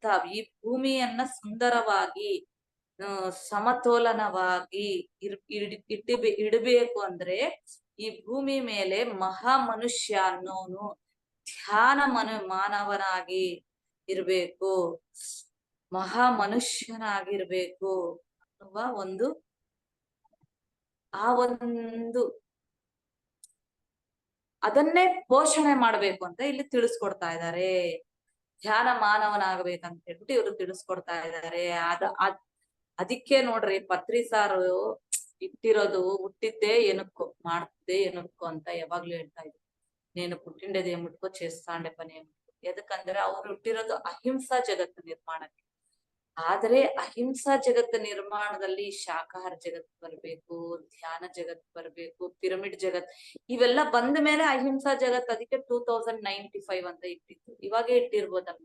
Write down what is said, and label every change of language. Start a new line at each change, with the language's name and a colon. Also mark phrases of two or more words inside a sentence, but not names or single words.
Kannada: ಈ ಭೂಮಿಯನ್ನ ಸುಂದರವಾಗಿ ಸಮತೋಲನವಾಗಿ ಇಡಬೇಕು ಅಂದ್ರೆ ಈ ಭೂಮಿ ಮೇಲೆ ಮಹಾ ಮನುಷ್ಯ ಅನ್ನೋನು ಧ್ಯಾನ ಮಾನವನಾಗಿ ಇರ್ಬೇಕು, ಮಹಾ ಮನುಷ್ಯನಾಗಿರ್ಬೇಕು ಅನ್ನುವ ಒಂದು ಅದನ್ನೇ ಪೋಷಣೆ ಮಾಡ್ಬೇಕು ಅಂತ ಇಲ್ಲಿ ತಿಳಿಸ್ಕೊಡ್ತಾ ಇದ್ದಾರೆ. ಧ್ಯಾನ ಮಾನವನಾಗಬೇಕಂತ ಹೇಳ್ಬಿಟ್ಟು ಇವರು ತಿಳಿಸ್ಕೊಡ್ತಾ ಇದ್ದಾರೆ. ಅದಕ್ಕೆ ನೋಡ್ರಿ, ಪತ್ರಿ ಸಾರು ಇಟ್ಟಿರೋದು ಹುಟ್ಟಿದ್ದೇ ಏನಕ್ಕೋ, ಮಾಡ್ತಿದ್ದೆ ಏನಕ್ಕೋ ಅಂತ ಯಾವಾಗ್ಲೂ ಹೇಳ್ತಾ ಇದ್ರು.
Telugu: నేను పుట్టిండేది ఏమిటికో చేస్తాండే పని ఏమిటికో.
Kannada: ಎದಕ್ಕಂದ್ರೆ ಅವ್ರು ಹುಟ್ಟಿರೋದು ಅಹಿಂಸಾ ಜಗತ್ತು ನಿರ್ಮಾಣಕ್ಕೆ. ಆದರೆ ಅಹಿಂಸಾ ಜಗತ್ತ ನಿರ್ಮಾಣದಲ್ಲಿ ಶಾಕಾಹಾರ ಜಗತ್ ಬರ್ಬೇಕು, ಧ್ಯಾನ ಜಗತ್ ಬರ್ಬೇಕು, ಪಿರಮಿಡ್ ಜಗತ್ ಇವೆಲ್ಲ ಬಂದ ಮೇಲೆ ಅಹಿಂಸಾ ಜಗತ್. ಅದಕ್ಕೆ 2095 ಅಂತ ಇಟ್ಟಿತ್ತು. ಇವಾಗೇ ಇಟ್ಟಿರ್ಬೋದಲ್ವಾ?